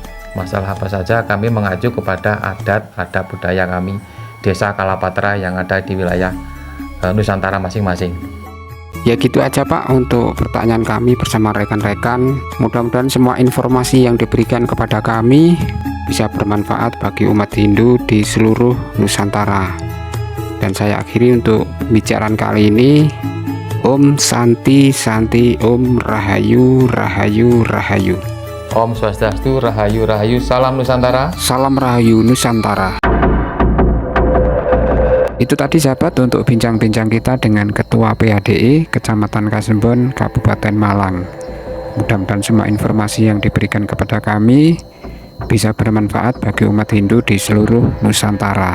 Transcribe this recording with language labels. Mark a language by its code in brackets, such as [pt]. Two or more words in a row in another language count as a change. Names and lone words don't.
[id] Masalah apa saja kami mengacu kepada adat budaya kami, desa Kalapatra yang ada di wilayah Nusantara masing-masing. Ya gitu aja Pak untuk pertanyaan kami bersama rekan-rekan. Mudah-mudahan semua informasi yang diberikan kepada kami bisa bermanfaat bagi umat Hindu di seluruh Nusantara. Dan saya akhiri untuk pembicaraan kali ini. Om Santi Santi, Om Rahayu Rahayu Rahayu. Om Swastiastu, Rahayu Rahayu, salam Nusantara. Salam Rahayu Nusantara. Itu tadi sahabat untuk bincang-bincang kita dengan Ketua PHDI Kecamatan Kasembon, Kabupaten Malang. Mudah-mudahan semua informasi yang diberikan kepada kami bisa bermanfaat bagi umat Hindu di seluruh Nusantara.